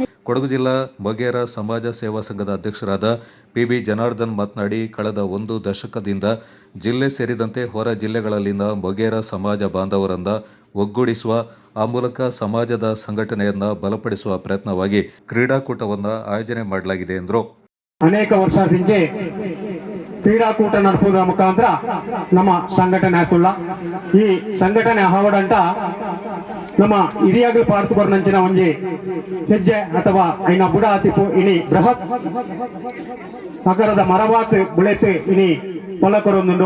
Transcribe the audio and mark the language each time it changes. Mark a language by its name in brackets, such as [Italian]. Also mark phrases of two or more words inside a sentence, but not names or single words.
[Kannada] ಕೊಡಗು ಜಿಲ್ಲಾ ಮೊಗೇರ ಸಮಾಜ ಸೇವಾ ಸಂಘದ ಅಧ್ಯಕ್ಷರಾದ ಪಿಬಿ ಜನಾರ್ದನ್ ಮಾತನಾಡಿ, ಕಳೆದ 1 ದಶಕದಿಂದ ಜಿಲ್ಲೆ ಸೇರಿದಂತೆ ಹೊರ ಜಿಲ್ಲೆಗಳಲ್ಲಿನ ಮೊಗೇರ ಸಮಾಜ ಬಾಂಧವರನ್ನ ಒಗ್ಗೂಡಿಸುವ, ಆ ಮೂಲಕ ಸಮಾಜದ ಸಂಘಟನೆಯನ್ನ ಬಲಪಡಿಸುವ ಪ್ರಯತ್ನವಾಗಿ ಕ್ರೀಡಾಕೂಟವನ್ನು ಆಯೋಜನೆ ಮಾಡಲಾಗಿದೆ ಎಂದರು. ಅನೇಕ ವರ್ಷ ಹಿಂದೆ ಕ್ರೀಡಾಕೂಟ ನಡೆಸುವುದರ ಮುಖಾಂತರ ನಮ್ಮ ಸಂಘಟನೆ ಆತುಲ್ಲ. [Tulu] ಈ ಸಂಘಟನೆ ಹಾವಡಂಟ ನಮ್ಮ ಹಿರಿಯಾಗಲು ಪಾರ್ತು ಬರ್ನಂಚಿನ ಒಂಜಿ ಹೆಜ್ಜೆ ಅಥವಾ ಐನ ಬುಡ ಆತಿಪು ಇನಿ ಬೃಹತ್ ಆಕಾರದ ಮರವಾತ್ ಬುಳೆತ್ ಇನಿ ಪೊಲಕೊರೊಂದುಂಡು.